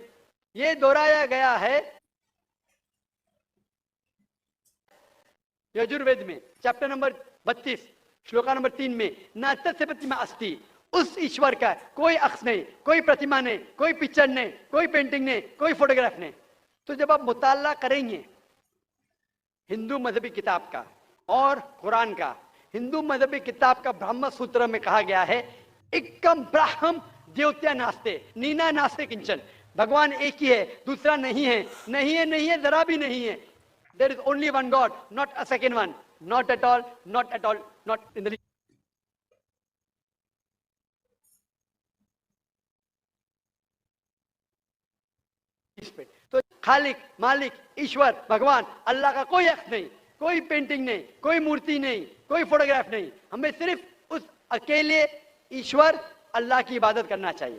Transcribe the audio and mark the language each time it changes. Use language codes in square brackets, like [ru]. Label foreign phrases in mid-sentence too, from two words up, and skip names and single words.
[ur] یہ دہرایا گیا ہے یجوروید میں چیپٹر نمبر 32 شلوکا نمبر 3 میں [sa] न तस्य प्रतिमा अस्ति, [ur] اس ایشور کا کوئی عکس نہیں، کوئی پرتیما نہیں، کوئی پکچر نہیں، کوئی پینٹنگ نہیں، کوئی فوٹوگراف نہیں. تو جب آپ مطالعہ کریں گے ہندو مذہبی کتاب کا اور قرآن کا، ہندو مذہبی کتاب کا برہم سوتر میں کہا گیا ہے [sa] एकं ब्रह्म द्वितीयं नास्ति नेह नास्ति किंचन, [ur] بھگوان ایک ہی ہے، دوسرا نہیں ہے، نہیں ہے، نہیں ہے، ذرا بھی نہیں ہے. [en] There is only one God, not a second one, not at all, not at all, not in the [ur] تو خالق، مالک، ایشور، بھگوان، اللہ کا کوئی عکس نہیں، کوئی پینٹنگ نہیں، کوئی مورتی نہیں، کوئی فوٹوگراف نہیں. ہمیں صرف اس اکیلے ایشور اللہ کی عبادت کرنا چاہیے.